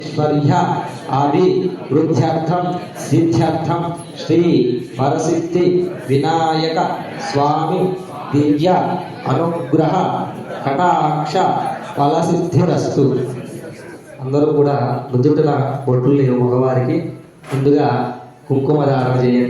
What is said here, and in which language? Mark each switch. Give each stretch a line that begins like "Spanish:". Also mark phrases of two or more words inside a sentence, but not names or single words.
Sanskrit: ऐश्वर्य आदि वृद्ध्यर्थम सिद्ध्यर्थम श्री परसिद्धि विनायक स्वामी दिव्य अनुग्रह कटाक्ष फलसिद्धिरस्तु।
Telugu: అందరూ కూడా నుదుటిన బొట్లు లేవు మగవారికి ముందుగా కుంకుమ ధారణ చేయండి.